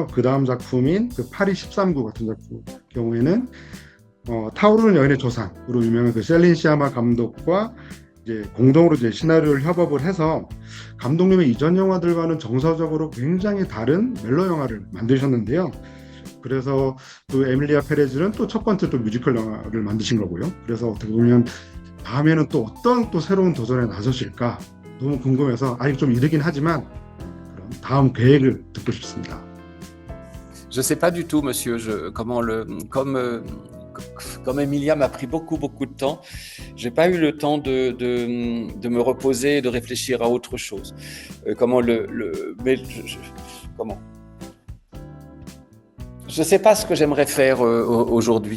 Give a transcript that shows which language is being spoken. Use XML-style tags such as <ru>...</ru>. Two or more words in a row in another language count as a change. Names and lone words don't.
<ko>그 다음 작품인 그 파리 13구 같은 작품 경우에는 타오르는 여인의 조상으로 유명한 그 셀린 시아마 감독과 이제 공동으로 이제 시나리오를 협업을 해서 감독님의 이전 영화들과는 정서적으로 굉장히 다른 멜로 영화를 만드셨는데요. 그래서 또 에밀리아 페레즈는 또 첫 번째 또 뮤지컬 영화를 만드신 거고요. 그래서 어떻게 보면 다음에는 또 어떤 또 새로운 도전에 나서실까 너무 궁금해서 아직 좀 이르긴 하지만 그럼 다음 계획을 듣고 싶습니다.</ko> <fr>Je sais pas du tout, monsieur. Comme Emilia m'a pris beaucoup de temps, j'ai pas eu le temps de me reposer et de réfléchir à autre chose. Comment je sais pas ce que j'aimerais faire aujourd'hui.</fr>